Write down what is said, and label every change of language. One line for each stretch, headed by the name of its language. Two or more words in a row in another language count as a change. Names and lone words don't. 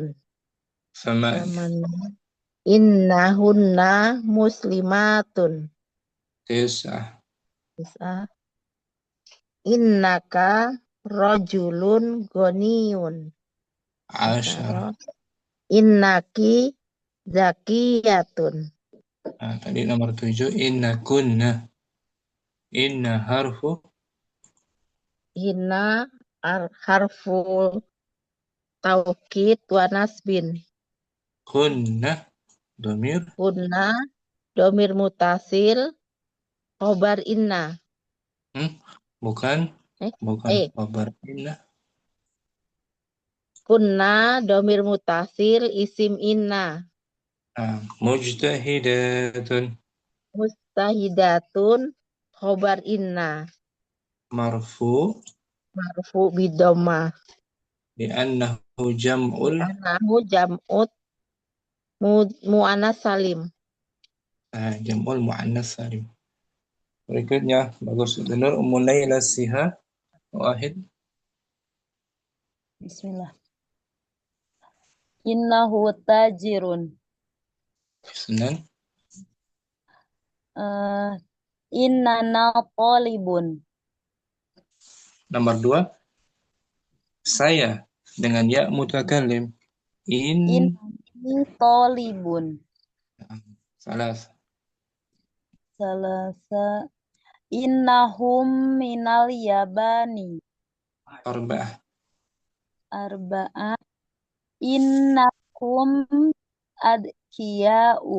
Arabic: ثمانية. إنهن مسلمات. Tis'ah. إنك رجل غني. 'Asharah. إنكِ زكية.
Indonesian: Tadi nomor 7
Arabic: إن كن. إن حرف. إن حرف توكيد ونصب. كن ضمير. كن ضمير متصل خبر إن.
Indonesian: Bukan
Arabic: خبر إن. كن ضمير متصل اسم إن. Mujtahidatun. مستهدات خبر إن. Marfu Bidoma. لأنه جمع. جمع المؤنث السالم. جمع المؤنث السالم.
Indonesian: Berikutnya bagus benar Ummu Laila Siha.
Arabic: Wahid. بسم الله. إنه تاجر. Senan. إننا طالب.
Indonesian: Nomor 2. Saya dengan
Arabic: ياء المتكلم. إني طالب. Salasa. إنهم من اليابان. أربعة. إنكم أذكياء.